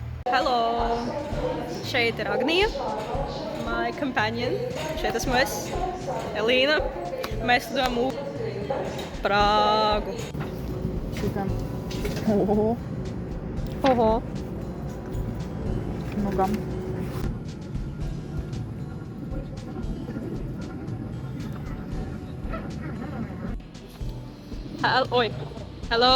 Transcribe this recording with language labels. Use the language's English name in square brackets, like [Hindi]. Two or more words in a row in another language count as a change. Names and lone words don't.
[Latvian] Hello! Šeit ir Agnija, [English] my companion. [Latvian] Šeit esmu es, Elīna. Mēs lidojam Prāgu. Šitam. Oho. Oho. Nu gan. Hello!